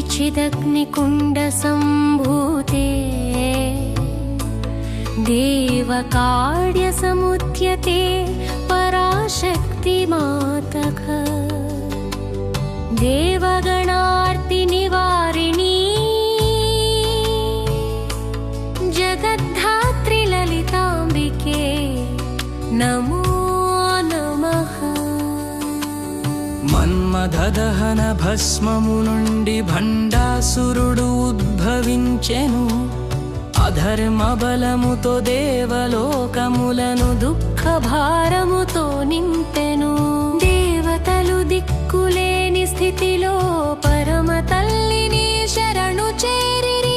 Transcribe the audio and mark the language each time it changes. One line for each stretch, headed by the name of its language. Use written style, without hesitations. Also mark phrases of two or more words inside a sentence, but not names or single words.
Sanskrit: चिदग्निकुण्डसम्भूते देवकार्यसमुद्यते पराशक्तिमातः देवगणार्तिनिवारिणी जगद्धात्री ललिताम्बिके नमो नमः।
Telugu: మన్మథదహన భస్మము నుండి భండాసురుడు ఉద్భవించెను. అధర్మ బలముతో దేవలోకములను దుఃఖ భారముతో నింపెను. దేవతలు దిక్కులేని స్థితిలో పరమ తల్లిని శరణు చేరిరి.